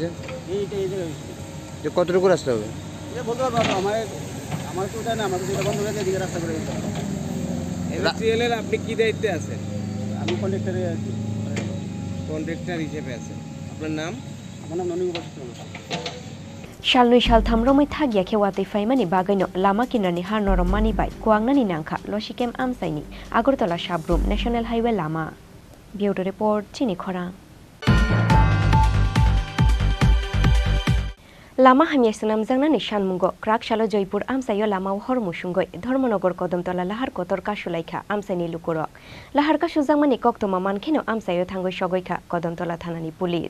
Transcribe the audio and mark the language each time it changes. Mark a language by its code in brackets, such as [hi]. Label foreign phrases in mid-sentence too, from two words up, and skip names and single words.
[bn] এইটা এই জায়গায় যে কতটুকু রাস্তা হবে? এটা বলতে পারবো আমার তো ওটা না আমাদের যেটা বন্ধ করে এদিকে রাস্তা করে দিতে হবে। এলএল আপনি কি দায়িত্বে আছেন? আমি কন্ডাক্টরে আছি। কন্ট্রাক্টর হিসেবে আছেন। আপনার নাম? আমার নাম ননী বসন্ত। [trp] Shalnui shal thamromoi thagia khewatui faimani bagaino lama kinani har norom mani bai koangnani nangkha losikem amsaini Agartala Shabrum National Highway lama. [en] Bureau Report [trp] Chini Khorang. Lama hamya sunam jangnani shanmungo krak shalo Joypur amsayo lama hor musungoi Dharmonogor Kodamtola lahar kotor kasulaikha amsaini lukurok lahar kasujangmani koktoma mankheno amsayo thangoi sogoikha Kodamtola thanani police.